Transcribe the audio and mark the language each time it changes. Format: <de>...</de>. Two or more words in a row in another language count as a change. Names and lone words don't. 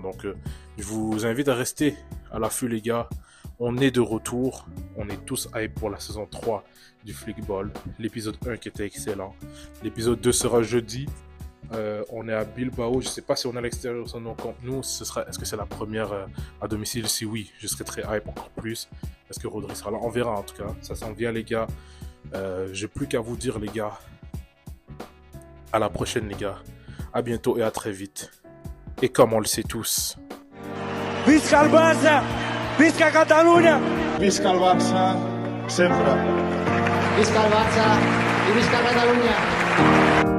<fr>Donc je vous invite à rester à l'affût les gars, on est de retour, on est tous hype pour la saison 3 du Flickball, l'épisode 1 qui était excellent, l'épisode 2 sera jeudi, on est à Bilbao, je sais pas si on est à l'extérieur ou non contre nous, est-ce que c'est la première à domicile? Si oui, je serai très hype encore plus, est-ce que Rodri sera là? On verra en tout cas, ça s'en vient les gars. J'ai plus qu'à vous dire les gars, à la prochaine les gars, à bientôt et à très vite. Et comme on le sait tous,</fr> <ca>Visca el Barça, Visca Catalunya, Visca el Barça, sempre. Visca el Barça i visca Catalunya!</ca>